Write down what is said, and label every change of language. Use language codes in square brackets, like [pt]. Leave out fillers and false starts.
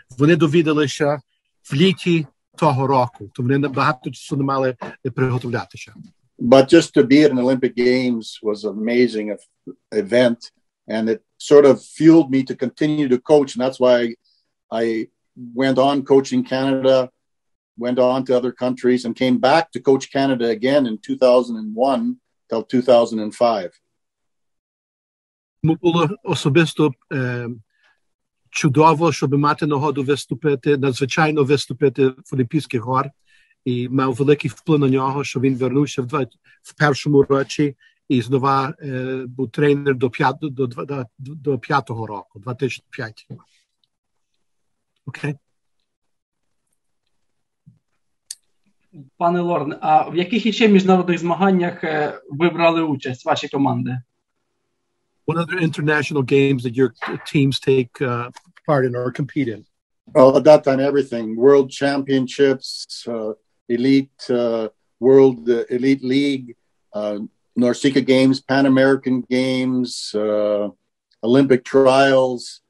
[uk] Вони довідалися в літі того року, то вони багато часу не мали приготовлятися. [en] But just to be at an Olympic Games was an amazing event, and it sort of fueled me to continue to coach, and that's why I went on coaching Canada, went on to other countries, and came back to coach Canada again in 2001 till 2005. [uk] Було особисто чудово, щоб мати нагоду виступити, надзвичайно виступити в Олімпійських іграх, і мав великий вплив на нього, що він вернувся в першому році і знову був тренер до п'ятого року, 2005. Окей. Пане Лорн, а в яких іще міжнародних змаганнях ви брали участь, ваші команди? [en] What other international games that your teams take part in or compete in? Well, at that time, everything. World Championships, Elite World Elite League, Norsica Games, Panamerican Games, Olympic Trials.